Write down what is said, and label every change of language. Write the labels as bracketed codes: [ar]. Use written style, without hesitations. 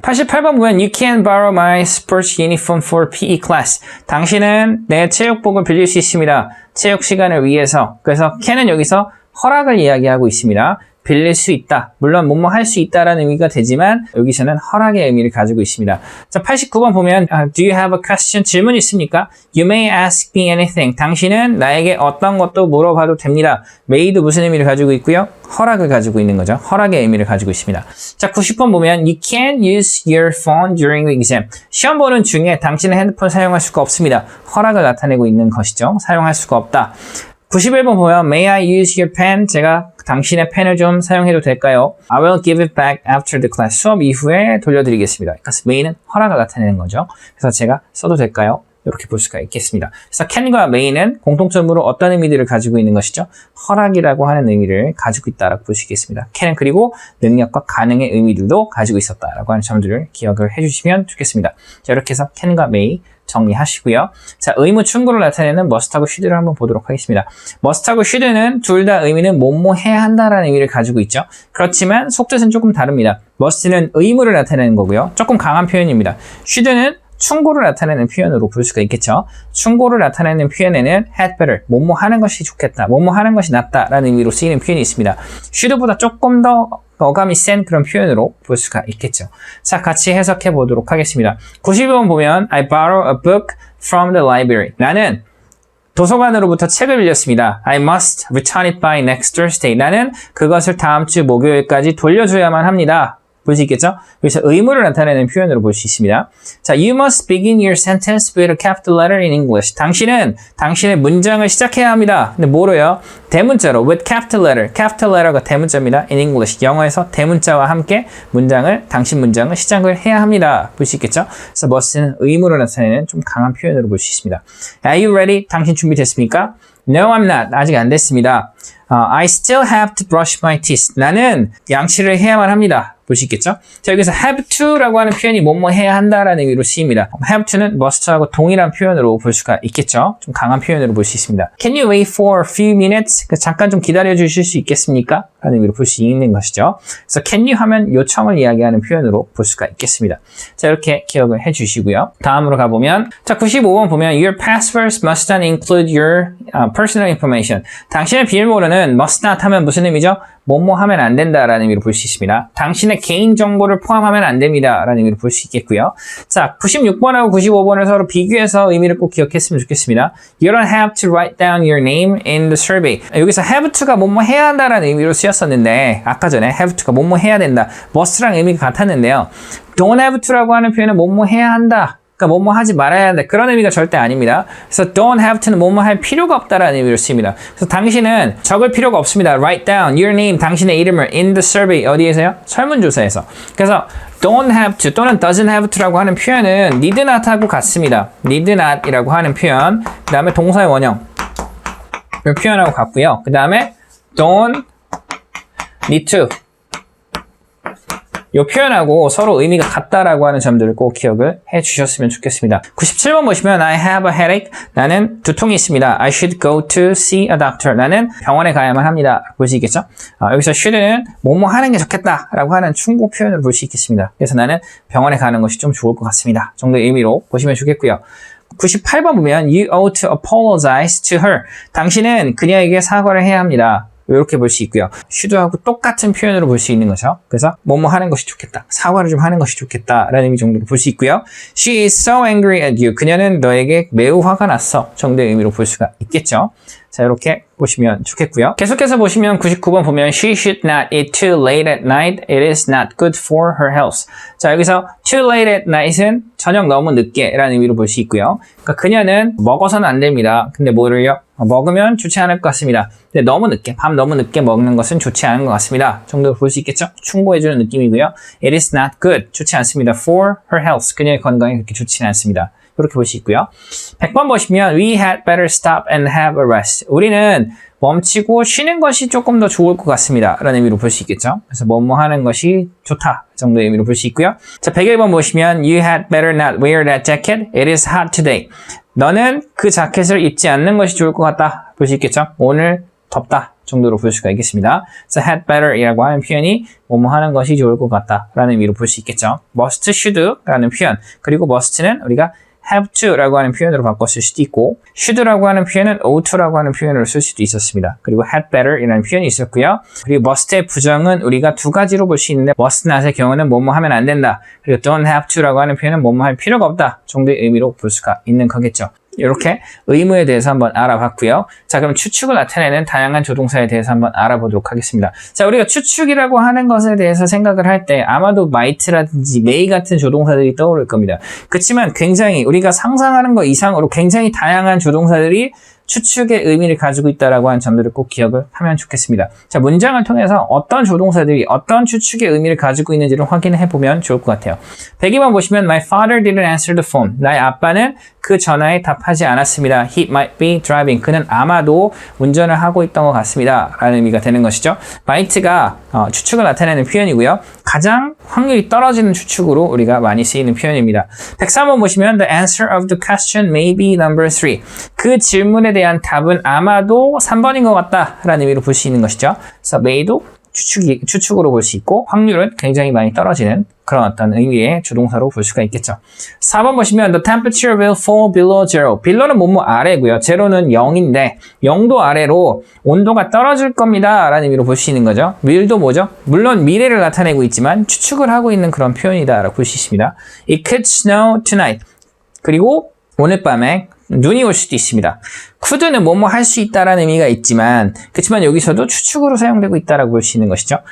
[ko] 88번 보면 [en] You can borrow my sports uniform for PE class. [ko] 당신은 내 체육복을 빌릴 수 있습니다. 체육 시간을 위해서. 그래서 can은 여기서 허락을 이야기하고 있습니다. 빌릴 수 있다. 물론 뭐뭐 할 수 있다라는 의미가 되지만 여기서는 허락의 의미를 가지고 있습니다. 자, 89번 보면 [en] Do you have a question? [ko] 질문 있습니까? [en] You may ask me anything. [ko] 당신은 나에게 어떤 것도 물어봐도 됩니다. may도 무슨 의미를 가지고 있고요? 허락을 가지고 있는 거죠. 허락의 의미를 가지고 있습니다. 자, 90번 보면 [en] You can't use your phone during the exam. [ko] 시험 보는 중에 당신의 핸드폰 사용할 수가 없습니다. 허락을 나타내고 있는 것이죠. 사용할 수가 없다. 91번 보면 [en] May I use your pen? [ko] 제가 당신의 펜을 좀 사용해도 될까요? [en] I will give it back after the class. [ko] 수업 이후에 돌려드리겠습니다. 그러니까 may는 허락을 나타내는 거죠. 그래서 제가 써도 될까요? 이렇게 볼 수가 있겠습니다. 그래서 can과 may는 공통점으로 어떤 의미들을 가지고 있는 것이죠? 허락이라고 하는 의미를 가지고 있다라고 볼 수 있겠습니다. can은 그리고 능력과 가능의 의미들도 가지고 있었다라고 하는 점들을 기억을 해주시면 좋겠습니다. 자, 이렇게 해서 can과 may 정리하시고요. 자, 의무 충고를 나타내는 must하고 should를 한번 보도록 하겠습니다. must하고 should는 둘 다 의미는 뭐뭐 해야 한다라는 의미를 가지고 있죠. 그렇지만 속뜻은 조금 다릅니다. must는 의무를 나타내는 거고요. 조금 강한 표현입니다. should는 충고를 나타내는 표현으로 볼 수가 있겠죠. 충고를 나타내는 표현에는 had better, 뭐뭐 하는 것이 좋겠다, 뭐뭐 하는 것이 낫다라는 의미로 쓰이는 표현이 있습니다. should보다 조금 더 어감이 센 그런 표현으로 볼 수가 있겠죠. 자, 같이 해석해 보도록 하겠습니다. 92번 보면 [en] I borrow a book from the library. [ko] 나는 도서관으로부터 책을 빌렸습니다. [en] I must return it by next Thursday. [ko] 나는 그것을 다음 주 목요일까지 돌려줘야만 합니다. 볼 수 있겠죠? 여기서 의무를 나타내는 표현으로 볼 수 있습니다. [en] 자, you must begin your sentence with a capital letter in English. [ko] 당신은 당신의 문장을 시작해야 합니다. 근데 뭐로요? 대문자로 [en] with capital letter. [ko] capital letter가 대문자입니다. [en] in English. [ko] 영어에서 대문자와 함께 당신 문장을 시작을 해야 합니다. 볼 수 있겠죠? 그래서 must는 의무를 나타내는 좀 강한 표현으로 볼 수 있습니다. [en] Are you ready? [ko] 당신 준비됐습니까? [en] No, I'm not. [ko] 아직 안 됐습니다. [en] I still have to brush my teeth. [ko] 나는 양치를 해야만 합니다. 볼 수 있겠죠? 자, 여기서 have to라고 하는 표현이 뭐뭐 해야 한다라는 의미로 쓰입니다. have to는 must하고 동일한 표현으로 볼 수가 있겠죠? 좀 강한 표현으로 볼 수 있습니다. [en] Can you wait for a few minutes? [ko] 잠깐 좀 기다려 주실 수 있겠습니까? 라는 의미로 볼 수 있는 것이죠. 그래서 can you 하면 요청을 이야기하는 표현으로 볼 수가 있겠습니다. 자, 이렇게 기억을 해 주시고요. 다음으로 가보면 자, 95번 보면 [en] Your passwords must not include your personal information. [ko] 당신의 비밀번호는 must not 하면 무슨 의미죠? 뭐뭐 하면 안 된다라는 의미로 볼 수 있습니다. 당신의 개인 정보를 포함하면 안 됩니다라는 의미로 볼 수 있겠고요. 자, 96번하고 95번을 서로 비교해서 의미를 꼭 기억했으면 좋겠습니다. [en] You don't have to write down your name in the survey. [ko] 여기서 have to가 뭐뭐 해야 한다라는 의미로 쓰였었는데 아까 전에 have to가 뭐뭐 해야 된다. must랑 의미가 같았는데요. don't have to라고 하는 표현은 뭐뭐 해야 한다. 그러니까 뭐뭐 하지 말아야 한다. 그런 의미가 절대 아닙니다. 그래서 don't have to는 뭐뭐 할 필요가 없다라는 의미로 쓰입니다. 그래서 당신은 적을 필요가 없습니다. [en] Write down your name, [ko] 당신의 이름을 [en] in the survey. [ko] 어디에서요? 설문조사에서. 그래서 don't have to 또는 doesn't have to라고 하는 표현은 need not하고 같습니다. need not이라고 하는 표현. 그 다음에 동사의 원형. 이 표현하고 같고요. 그 다음에 don't need to. 이 표현하고 서로 의미가 같다라고 하는 점들을 꼭 기억을 해 주셨으면 좋겠습니다. 97번 보시면 [en] I have a headache. [ko] 나는 두통이 있습니다. [en] I should go to see a doctor. [ko] 나는 병원에 가야만 합니다. 볼 수 있겠죠? 여기서 should는 뭐뭐 하는 게 좋겠다라고 하는 충고 표현을 볼 수 있겠습니다. 그래서 나는 병원에 가는 것이 좀 좋을 것 같습니다. 정도의 의미로 보시면 좋겠고요. 98번 보면 [en] You ought to apologize to her. [ko] 당신은 그녀에게 사과를 해야 합니다. 이렇게 볼 수 있고요. should하고 똑같은 표현으로 볼 수 있는 거죠. 그래서 뭐뭐 하는 것이 좋겠다. 사과를 좀 하는 것이 좋겠다라는 의미 정도로 볼 수 있고요. [en] She is so angry at you. [ko] 그녀는 너에게 매우 화가 났어. 정도의 의미로 볼 수가 있겠죠. 자, 이렇게 보시면 좋겠고요. 계속해서 보시면 99번 보면 [en] She should not eat too late at night. It is not good for her health. [ko] 자, 여기서 [en] too late at night [ko] 은 저녁 너무 늦게 라는 의미로 볼 수 있고요. 그러니까 그녀는 먹어서는 안 됩니다. 근데 뭐를요? 먹으면 좋지 않을 것 같습니다. 근데 너무 늦게, 밤 너무 늦게 먹는 것은 좋지 않은 것 같습니다. 정도로 볼 수 있겠죠? 충고해주는 느낌이고요. [en] It is not good. [ko] 좋지 않습니다. [en] For her health. [ko] 그녀의 건강에 그렇게 좋지는 않습니다. 이렇게 볼 수 있고요. 100번 보시면 [en] We had better stop and have a rest. [ko] 우리는 멈추고 쉬는 것이 조금 더 좋을 것 같습니다. 라는 의미로 볼 수 있겠죠. 그래서 뭐뭐 하는 것이 좋다 정도의 의미로 볼 수 있고요. 자, 101번 보시면 [en] You had better not wear that jacket. It is hot today. [ko] 너는 그 자켓을 입지 않는 것이 좋을 것 같다. 볼 수 있겠죠. 오늘 덥다 정도로 볼 수가 있겠습니다. 그래서 had better 이라고 하는 표현이 뭐뭐 하는 것이 좋을 것 같다 라는 의미로 볼 수 있겠죠. must, should 라는 표현 그리고 must는 우리가 have to라고 하는 표현으로 바꿨을 수도 있고 should라고 하는 표현은 ought to라고 하는 표현으로 쓸 수도 있었습니다. 그리고 had better 이라는 표현이 있었고요. 그리고 must의 부정은 우리가 두 가지로 볼 수 있는데 must not의 경우는 뭐뭐 하면 안 된다. 그리고 don't have to라고 하는 표현은 뭐뭐 할 필요가 없다 정도의 의미로 볼 수가 있는 거겠죠. 이렇게 의무에 대해서 한번 알아봤고요. 자, 그럼 추측을 나타내는 다양한 조동사에 대해서 한번 알아보도록 하겠습니다. 자, 우리가 추측이라고 하는 것에 대해서 생각을 할 때 아마도 might라든지 may 같은 조동사들이 떠오를 겁니다. 그렇지만 굉장히 우리가 상상하는 것 이상으로 굉장히 다양한 조동사들이 추측의 의미를 가지고 있다라고 하는 점들을 꼭 기억을 하면 좋겠습니다. 자, 문장을 통해서 어떤 조동사들이 어떤 추측의 의미를 가지고 있는지를 확인해 보면 좋을 것 같아요. 102번 보시면 [en] My father didn't answer the phone. [ko] 나의 아빠는 그 전화에 답하지 않았습니다. [en] He might be driving. [ko] 그는 아마도 운전을 하고 있던 것 같습니다. 라는 의미가 되는 것이죠. might가 추측을 나타내는 표현이고요. 가장 확률이 떨어지는 추측으로 우리가 많이 쓰이는 표현입니다. 103번 보시면 [en] The answer of the question may be number 3. [ko] 그 질문에 대한 답은 아마도 3번인 것 같다 라는 의미로 볼 수 있는 것이죠. 그래서 may도 추측으로 볼 수 있고 확률은 굉장히 많이 떨어지는 그런 어떤 의미의 조동사로 볼 수가 있겠죠. 4번 보시면 [en] The temperature will fall below zero. [ko] below는 뭐뭐 아래고요. zero는 0인데 0도 아래로 온도가 떨어질 겁니다 라는 의미로 볼 수 있는 거죠. will도 뭐죠? 물론 미래를 나타내고 있지만 추측을 하고 있는 그런 표현이다 라고 볼 수 있습니다. [en] It could snow tonight. [ko] 그리고 오늘 밤에 눈이 올 수도 있습니다. could는 뭐뭐 할 수 있다라는 의미가 있지만 그렇지만 여기서도 추측으로 사용되고 있다라고 볼 수 있는 것이죠.